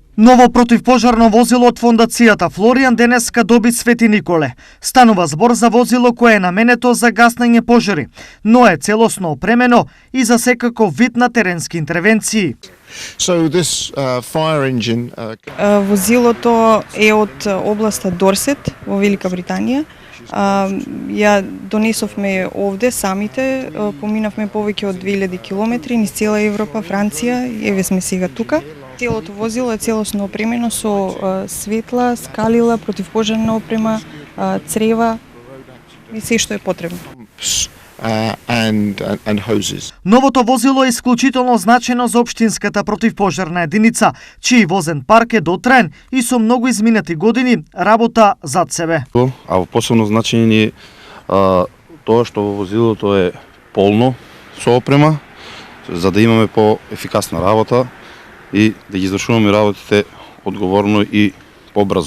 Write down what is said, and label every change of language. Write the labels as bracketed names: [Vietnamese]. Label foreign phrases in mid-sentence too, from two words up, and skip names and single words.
[Macedonian] Ново противпожарно возило од фондацијата Флоријан денеска доби Свети Николе. Станува збор за возило кое е наменето за гаснење пожари, но е целосно опремено и за секаков вид на теренски интервенции. [English] So this fire engine [Macedonian] Возилото е од областа Дорсет во Велика Британија. Ја донесовме овде самите, поминавме повеќе од 2000 километри низ цела Европа, Франција, еве сме сега тука. Целото возило е целосно опремено со светла, скалила, противпожарна опрема, црева и се што е потребно. [English] and hoses. [Macedonian] Новото возило е исклучително значено за општинската противпожарна единица, чиј возен парк е дотраен и со многу изминати години работа зад себе. А во посебно значење тоа што во возилото е полно со опрема, за да имаме по-ефикасна работа и да ги извршуваме работите одговорно и побрзо.